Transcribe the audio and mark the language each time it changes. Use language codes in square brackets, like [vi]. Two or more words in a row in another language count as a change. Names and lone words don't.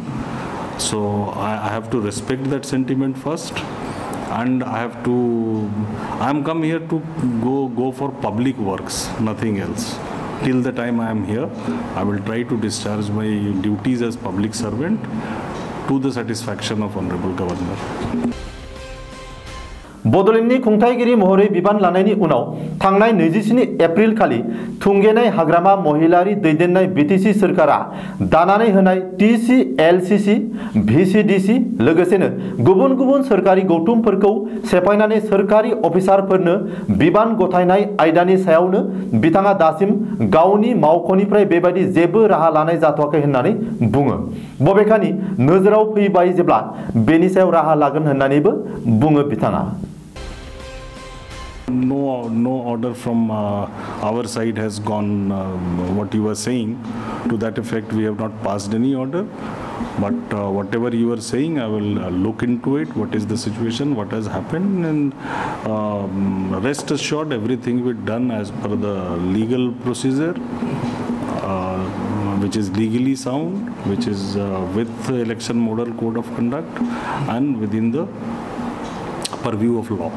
[en] So I have to respect that sentiment first, and I am come here to go for public works, nothing else. Till the time I am here, I will try to discharge my duties as public servant to the satisfaction of Honorable Governor. [brx] बड'लेण्डनि खुंथायगिरि महरै बिबान लानायनि उनाव थांनाय 27 एप्रिल खालि थुंगेनाय हाग्रामा महिलारि दैदेननाय बीटीसी सरकारा दानानै होनाय TCLCC VCDC लोगोसेनो गुबुन गुबुन सरकारि गौथुमफोरखौ सेफायनानै सरकारि अफिसारफोरनो बिबान गथायनाय आयदानि सायावनो बिथाङा दासिम गावनि मावख'निफ्राय बेबायदि जेबो राहा लानाय जाथ'वाखै होननानै बुङो। बबेखानि नोजोराव फैबाय जेब्ला बेनि सायाव राहा लागोन होननानैबो बुङो बिथाङा। [en] No order from our side has gone, what you were saying, to that effect we have not passed any order, but whatever you are saying, I will look into it, what is the situation, what has happened, and rest assured everything will be done as per the legal procedure, which is legally sound, which is with the election model code of conduct and within the purview of law.